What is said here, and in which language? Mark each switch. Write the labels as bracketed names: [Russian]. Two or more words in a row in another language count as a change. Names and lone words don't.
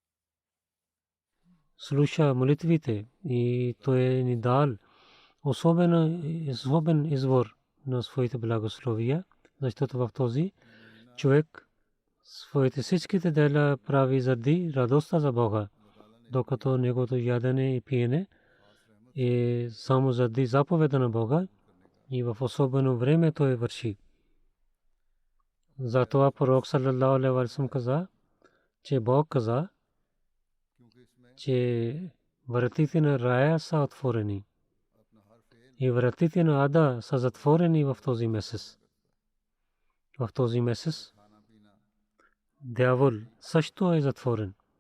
[Bulgarian] слуша молитвите и той ни дал особен извор на своите благословия, защото в този човек своите всичките дела прави заради радостта за Бога, докато неговото ядене и пиене е само заради заповеда на Бога и в особено време той върши. Затова пророк [Arabic] صلى الله عليه وسلم [Bulgarian] каза, че Бог каза, че вратите на рая са отворени и вратите на ада са затворени в този месец. В този месец дявол също е затворен.